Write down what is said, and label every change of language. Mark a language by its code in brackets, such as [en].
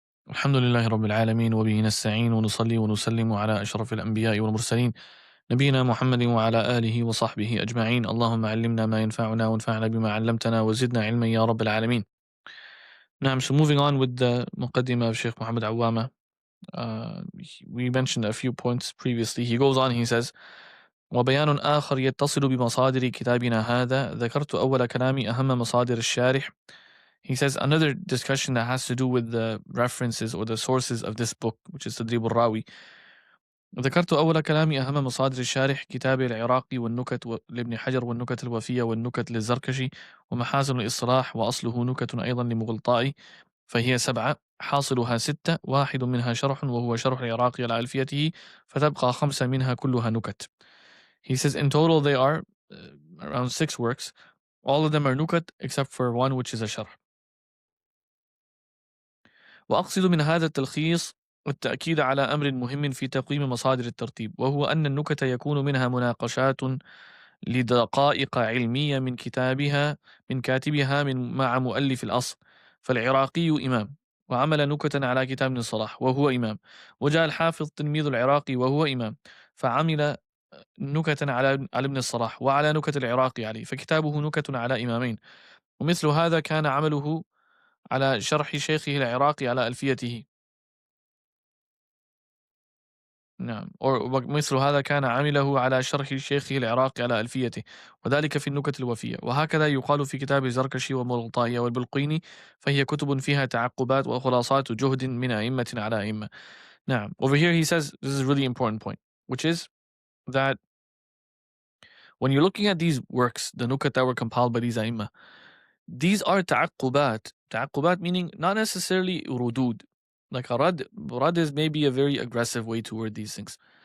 [ar] الحمد لله رب العالمين وبه نستعين ونصلي ونسلم على أشرف الأنبياء والمرسلين نبينا محمد وعلى آله وصحبه أجمعين. اللهم علمنا ما ينفعنا وانفعنا بما علمتنا وزدنا علما يا رب العالمين. [en] Now, so moving on with the muqaddimah of Sheikh Muhammad Awama. We mentioned a few points previously. He goes on, he says, [ar] وبيان آخر يتصل بمصادر كتابنا هذا ذكرت أول كلامي أهم مصادر الشارح. [en] He says another discussion that has to do with the references or the sources of this book, which is Tadrīb al-Rāwī. [ar] ذكرت أول كلامي أهم مصادر الشارح كتاب العراقي والنكت لابن حجر والنكت الوفية والنكت للزركشي ومحاسن الإصلاح وأصله نكت أيضا لمغلطائي فهي 7 حاصلها 6 واحد منها شرح وهو شرح العراقي على ألفيته فتبقى 5 منها كلها نكت. [en] He says in total they are around 6 works. All of them are nukat except for one which is a sharh. [ar] وأقصد من هذا التلخيص والتأكيد على أمر مهم في تقويم مصادر الترتيب وهو أن النكت يكون منها مناقشات لدقائق علمية من كاتبها مع مؤلف الأصل. فالعراقي إمام وعمل نكتا على كتاب ابن الصلاح وهو إمام، وجاء الحافظ تلميذ العراقي وهو إمام فعمل نكتا على ابن الصلاح وعلى نكت العراقي عليه فكتابه نكت على إمامين. ومثل هذا كان عمله على شرح شيخه العراقي على ألفيته. نعم. ومثل هذا كان عمله على شرح شيخه العراقي على ألفيته وذلك في النكت الوفية. وهكذا يقال في كتاب الزركشي ومغلطائي والبلقيني فهي كتب فيها تعقبات وخلاصات جهد من أئمة على أئمة. نعم. [en] Over here he says this is a really important point, which is that when you're looking at these works, the nukat that were compiled by these أئمة, these are تعقبات. تعقبات meaning not necessarily rudud. Like a rad is maybe a very aggressive way to word these things.